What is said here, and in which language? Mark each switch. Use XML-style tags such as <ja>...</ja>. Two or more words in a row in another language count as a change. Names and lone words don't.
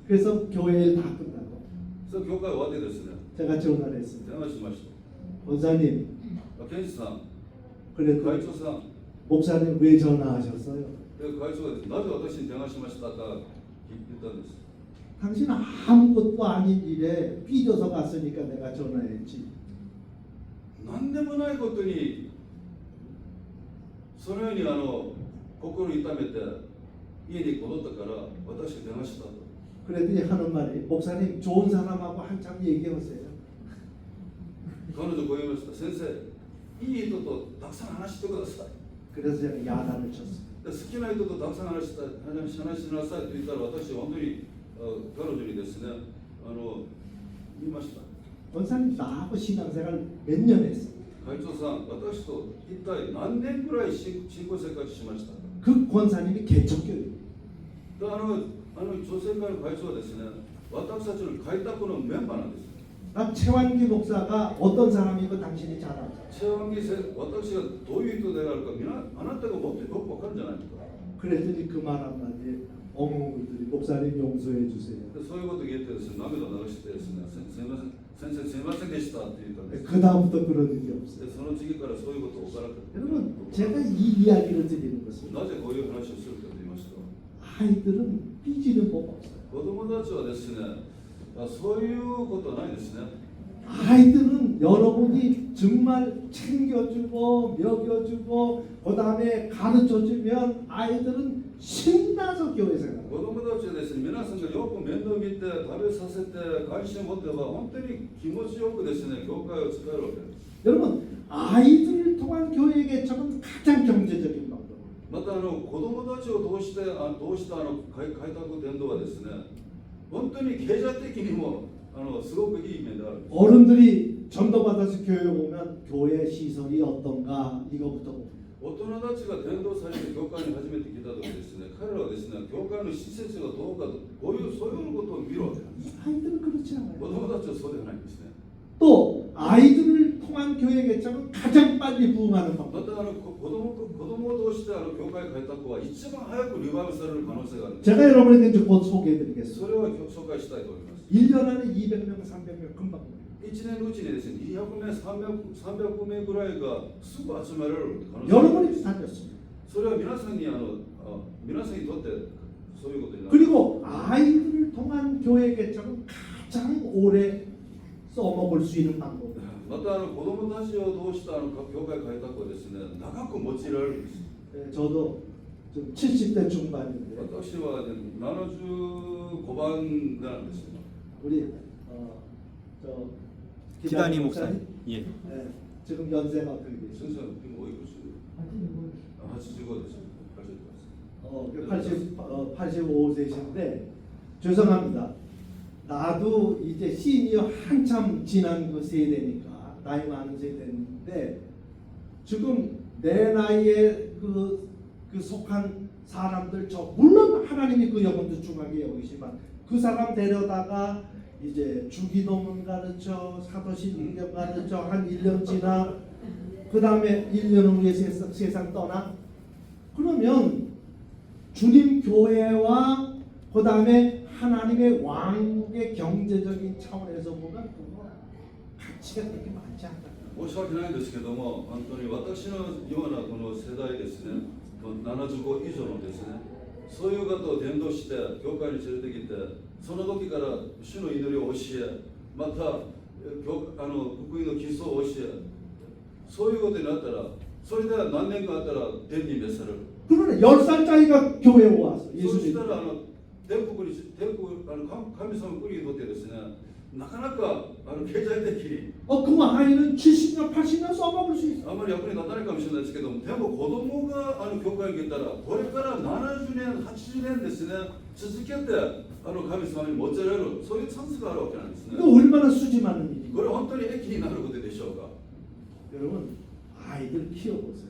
<ko>그래서 교회일 다 끝나고</ko> <ja>その教会終わってですね</ja> <ko>제가 전화를 했습니다.</ko> <ja>電話しまし</ja> <ko>권사님</ko> <ja>た。ケンジさん、</ja> <ko>그래도</ko> <ja>会長さん、</ja> <ko>목사님 왜 전화하셨어요?</ko> <ja>で会長がですねなぜ私に電話しましたか言ったんです。</ja> <ko>당신 아무것도 아닌 일에 삐져서 갔으니까 내가 전화했지.</ko> <ja>何でもないことにそのように心を痛めて家に戻ったから私が電話したと。</ja> <ko>그랬더니 하는 말이 목사님 좋은 사람하고 한참 얘기하세요.</ko> <ja>彼女こう言いました。先生、いい人とたくさん話してください。</ja> <ko>그래서 제가 야단을 쳤어요.</ko> <ja>で好きな人とたくさん話しなさいと言ったら私は本当に彼女にですね言いました。</ja> <ko>권사님 나하고 신앙생활 몇 년 했어요.</ko> <ja>会長さん、私と一体何年くらい信仰生活しましたか。</ja> <ko>그 권사님이 개척교회.</ko> <ja>で女性会の会長はですね、私たちの開拓のメンバーなんです。</ja> <ko>나 최완기 목사가 어떤 사람이고 당신이 잘 알아.</ko> <ja>私がどういう人であるかあなたがもっとよくわかるんじゃないですか。</ja> <ko>그랬더니 그 말 한마디에 엉엉울더니 목사님 용서해 주세요.</ko> <ja>でそういうことを言ってですね、涙を流してですね、すみません、先生すみませんでしたって言ったんです。</ja> <ko>그 다음부터 그런 일이 없어요.</ko> <ja>でその次からそういうことを起こらなかった。</ja> <ko>여러분 제가 이 이야기를 드리는 것은</ko> <ja>なぜこういう話をするかと言いますと、</ja> <ko>아이들은 삐지는 법 없어요.</ko> <ja>子供たちはですね、そういうことはないですね。</ja> <ko>아이들은 여러분이 정말 챙겨주고 먹여주고 그 다음에 가르쳐주면 아이들은 신나서 교회 생활.</ko> <ja>子供たちはですね、皆さんがよく面倒見て食べさせて関心を持ってば本当に気持ちよくですね、教会を使えるわけです。</ja> <ko>여러분 아이들을 통한 교회 개척은 가장 경제적인 방법.</ko> <ja>また子供たちを通した開拓伝道はですね、本当に経済的にもすごくいい面である。</ja> <ko>어른들이 전도받아서 교회 오면 교회 시설이 어떤가 이거부터 봅니다.</ko> <ja>大人たちが伝道されて教会に初めて来た時ですね、彼らはですね、教会の施設がどうかとそういうことを見るわけなんです。</ja> <ko>아이들은 그렇지</ko> <ja>子</ja> <ko>않아요.</ko> <ja>供たちはそうではないんですね。</ja> <ko>또 아이들을 통한 교회 개척은 가장 빨리 부흥하는</ko> <ja>ま</ja> <ko>방법.</ko> <ja>た子供を通して教会開拓は一番早くリバイバルされる可能性があるんです。</ja> <ko>제가 여러분에게 이제 곧 소개해드리겠습니다.</ko> <ja>それを紹介したいと思います。</ja> <ko>1년 안에 200명, 300명 금방.</ko> <ja>1 年のうちにですね、200名、300名ぐらいがすぐ集まれる可能性がある。</ja> <ko>여러분이 다녔습니다.</ko> <ja>それは皆さんに皆さんにとってそういうことになる。</ja> <ko>그리고 아이들을 통한 교회 개척은 가장 오래 써먹을 수 있는 방법.</ko> <ja>また子供たちを通した教会開拓はですね、長く用いられるんです。</ja> <ko>저도 좀 70대 중반인데</ko> <ja>私は、ね、75番なんですよ。</ja> <ko>우리 저 기단이 목사님. 예. 예, 지금 연세가 어떻게</ko> <ja>先</ja> <ko>되세요?</ko> <ja>生、今おいくつ？85です。85</ja> <ko>85세신데 죄송합니다. 나도 이제 시니어 한참 지난 그 세대니까 나이 많은 세대인데 지금 내 나이에 그 속한 사람들 물론 하나님이 그 영혼도 중하게 여기지만 그 사람 데려다가 이제 주기도문 가르쳐 사도신경 가르쳐 한 1년 지나 그 다음에 1년 후에 세상 떠나 그러면 주님 교회와 그 다음에 하나님의 왕국의 경제적인 차원에서 보면 그거 가치가 그렇게 많지 않다.</ko> <ja>申し訳ないんですけども、本当に私のようなこの世代ですね、75以上のですね、そういう方を伝道して教会に連れてきて、その時から主の祈りを教え、また福音の基礎を教え、 そういうことになったら、それで何年かあったら天に召される。</ja> <ko>그러나 10살짜리가 교회에 와서</ko> <ja>そ</ja> <ko>예수</ko> <ja>した</ja> <ko>믿고</ko> <ja>ら天国神様国にとってですね、なかなか経済的に</ja> <ko>그 아이는 70년 80년 써먹을 수 있어.</ko> <ja>あまり役に立たないかもしれないですけども、でも子供が教会に来たら、これから70年、80年ですね、続けて神様に持ちられる、そういうチャンスがあるわけなんですね。</ja> <ko>이거 얼마나 수지 많은 일인가.</ko> <ja>これ本当に益になることでしょうか。</ja> <ko>여러분 아이들 키워보세요.</ko>